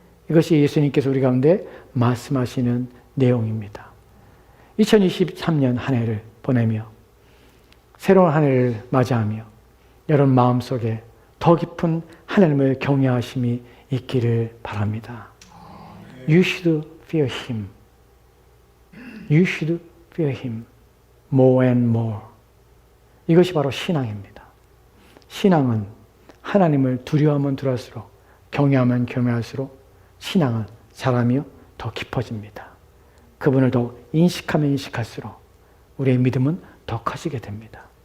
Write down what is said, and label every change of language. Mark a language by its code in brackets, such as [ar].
[ko] 이것이 예수님께서 우리 가운데 말씀하시는 내용입니다. 2023년 한 해를 보내며 새로운 한 해를 맞이하며 여러분 마음속에 더 깊은 하나님을 경외하심이 있기를 바랍니다. [en] You should fear Him. You should fear Him more and more. [ko] 이것이 바로 신앙입니다. 신앙은 하나님을 두려워하면 두려울수록 경외하면 경외할수록 신앙은 자라며 더 깊어집니다. 그분을 더 인식하면 인식할수록 우리의 믿음은 더 커지게 됩니다.